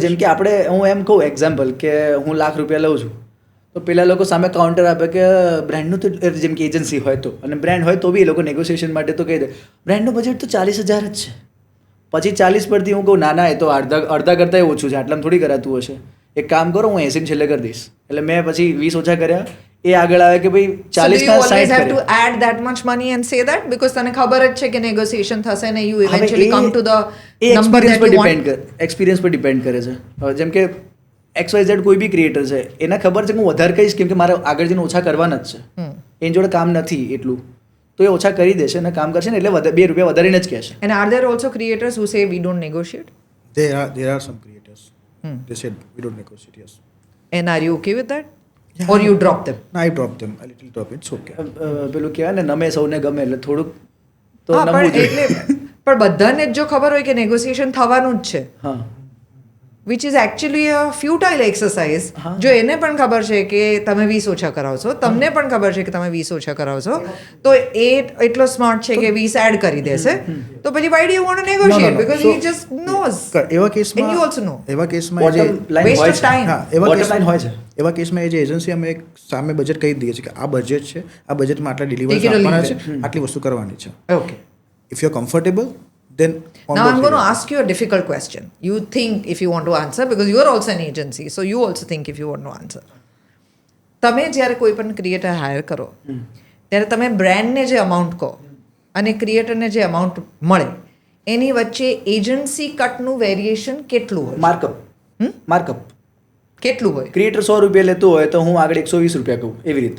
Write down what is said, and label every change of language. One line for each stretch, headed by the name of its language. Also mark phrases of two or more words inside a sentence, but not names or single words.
Gujarati: જેમ કે આપણે, હું એમ કહું એક્ઝામ્પલ કે હું ₹1,00,000 લઉં છું, તો પેલા લોકો સામે કાઉન્ટર આપે કે બ્રાન્ડનું તો, જેમ કે એજન્સી હોય તો, અને બ્રાન્ડ હોય તો બી એ લોકો નેગોશિએશન માટે તો કહી દે બ્રાન્ડનું બજેટ તો 40,000 જ છે. પછી 40 પરથી હું કહું ના એ તો અડધા કરતાં ઓછું છે, આટલામાં થોડી કરાતું હશે, એક કામ કરો હું 80 છેલ્લે કરી દઈશ. એટલે મેં પછી 20 ઓછા કર્યા, એ આગળ આવે કે ભાઈ 40 ના 60
English: have to add that much money and say that because
Gujarati: તને ખબર જ છે કે નેગોશિએશન થશે ને
English: you eventually come to the number that you want.
Gujarati: એક્સપિરિયન્સ પર ડિપેન્ડ કરે છે. જેમ કે XYZ કોઈ બી ક્રિએટર છે, એને ખબર છે કે હું વધારે કહીશ કેમ કે મારે આગળ જઈને ઓછા કરવાના જ છે, એની જોડે કામ નથી એટલું, તો એ ઓછા કરી દેશે અને કામ કરશે ને એટલે ₹2 વધારીને જ કહેશે.
English: And are there also creators who say we don't negotiate? There are some creators. They said we don't negotiate. Yes. And are you okay with that? Or you drop them? No, I drop them. A little drop. It's okay.
Gujarati: પેલું કહેવાય ને, નમે સૌને ગમે, એટલે થોડુંક તો હા, નમવું પણ જોઈએ. એટલે પણ બધાને જ જો ખબર હોય કે નેગોશિએશન થવાનું જ છે, હા,
English: which is actually a futile exercise.
Gujarati: હા. જો એને પણ ખબર છે કે તમે 20 ઓછા કરાવશો, તમને પણ ખબર છે કે તમે 20 ઓછા કરાવશો, તો એ એટલો સ્માર્ટ છે કે 20 એડ કરી દેશે, તો પછી
English: why do you want to negotiate? No. Because So, he just knows.
Gujarati: એવા કેસમાં
English: And you also know.
Gujarati: એવા કેસમાં જે
English: Bottom line Waste
Gujarati: હોય
English: of
Gujarati: છે.
English: time.
Gujarati: હા, એવા
English: Bottom
Gujarati: કેસમાં line હોય છે. એવા કેસમાં એ જે એજન્સી અમે એક સામે બજેટ કહી દઈએ છીએ કે આ બજેટ છે, આ બજેટમાં આટલા
English: Take
Gujarati: ડિલિવરી
English: it or
Gujarati: આપવાના
English: leave
Gujarati: છે, આટલી વસ્તુ કરવાની છે.
English: Okay. if you are comfortable then Now I'm going to ask you a difficult question. You think if you want to answer because you are also an agency, so you also think if you want to answer.
Gujarati: તમે જ્યારે કોઈ પણ ક્રિએટર હાયર કરો ત્યારે તમે બ્રાન્ડને જે અમાઉન્ટ કહો અને ક્રિએટરને જે અમાઉન્ટ મળે એની વચ્ચે એજન્સી કટનું વેરિએશન કેટલું હોય? માર્કઅપ કેટલું હોય? ક્રિએટર ₹100 લેતો હોય તો હું આગળ ₹120 કહું, એવી રીતે.